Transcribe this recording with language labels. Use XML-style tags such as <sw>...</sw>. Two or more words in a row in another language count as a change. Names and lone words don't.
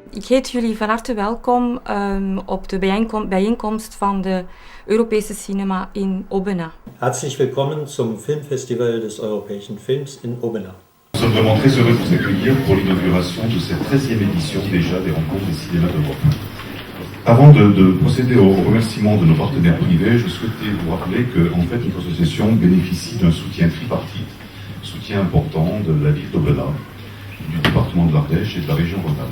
<nl>heet jullie van harte welkom op de bijeenkomst van de Europese Cinema in Aubenas.</nl> <de>Herzlich willkommen zum Filmfestival des europäischen Films in Aubenas.</de> <fr>Nous sommes vraiment très heureux de vous accueillir pour l'inauguration de cette 13e édition déjà des Rencontres des cinémas d'Europe. Avant de procéder au remerciement de nos partenaires privés, je souhaitais vous rappeler que en fait, notre association bénéficie d'un soutien tripartite, soutien important de la ville d'Aubenas, du département de l'Ardèche et de la région Rhône-Alpes.</fr>